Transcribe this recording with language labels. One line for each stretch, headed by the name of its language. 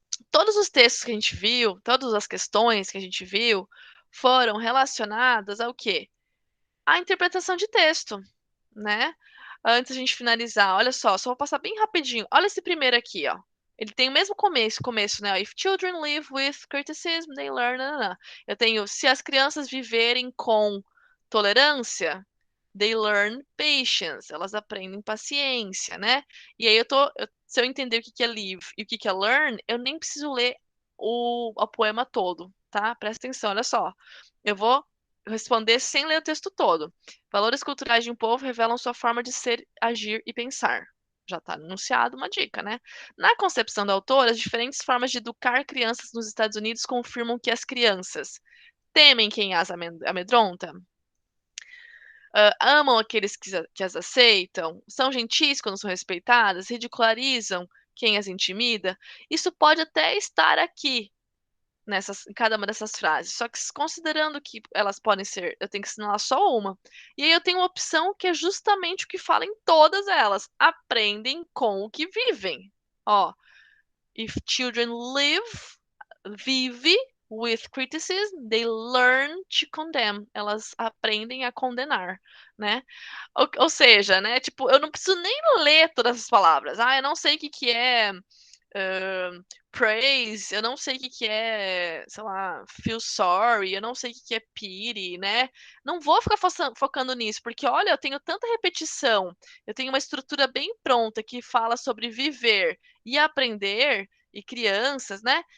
Portuguese: Todos os textos que a gente viu, todas as questões que a gente viu, foram relacionadas ao quê? À interpretação de texto, né? Antes de a gente finalizar, olha só vou passar bem rapidinho. Olha esse primeiro aqui, ó. Ele tem o mesmo começo, né?
English: If children live with criticism, they learn. Nanana.
Portuguese: Eu tenho, se as crianças viverem com tolerância,
English: they learn patience.
Portuguese: Elas aprendem paciência, né? E aí se eu entender o que é live e o que é learn, eu nem preciso ler o poema todo, tá? Presta atenção, olha só. Eu vou responder sem ler o texto todo. Valores culturais de um povo revelam sua forma de ser, agir e pensar. Já está anunciado uma dica, né? Na concepção da autora, as diferentes formas de educar crianças nos Estados Unidos confirmam que as crianças temem quem as amedronta, amam aqueles que as aceitam, são gentis quando são respeitadas, ridicularizam quem as intimida. Isso pode até estar aqui, em cada uma dessas frases. Só que considerando que elas podem ser, eu tenho que ensinar só uma. E aí eu tenho uma opção que é justamente o que fala em todas elas. Aprendem com o que vivem.
English: Ó, if children vive with criticism, they learn to condemn.
Portuguese: Elas aprendem a condenar, né? Ou seja, né? Tipo, eu não preciso nem ler todas as palavras. Ah, eu não sei o que é praise, eu não sei o que é, sei lá, feel sorry, eu não sei o que é pity, né? Não vou ficar focando nisso, porque olha, eu tenho tanta repetição, eu tenho uma estrutura bem pronta que fala sobre viver e aprender e crianças, né?